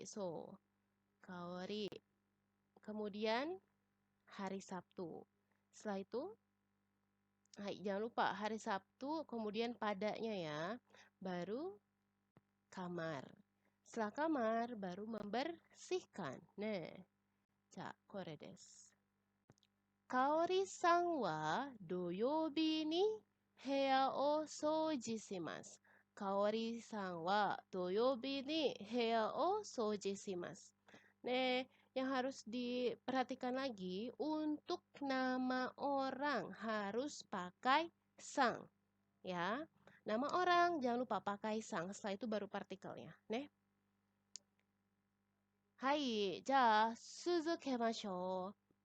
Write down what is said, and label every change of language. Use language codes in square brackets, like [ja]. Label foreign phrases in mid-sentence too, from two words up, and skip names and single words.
[id] So, Kaori. Kemudian hari Sabtu. Setelah itu, jangan lupa hari Sabtu, kemudian padanya ya. Baru kamar. Setelah kamar, baru membersihkan. [ja] これです。かおりさんは土曜日に部屋を掃除します. かおりさんは土曜日に部屋を掃除します. [id] Yang harus diperhatikan lagi, untuk nama orang harus pakai sang. Ya, nama orang jangan lupa pakai sang. Setelah itu baru partikelnya. [ja] はい、続けましょう.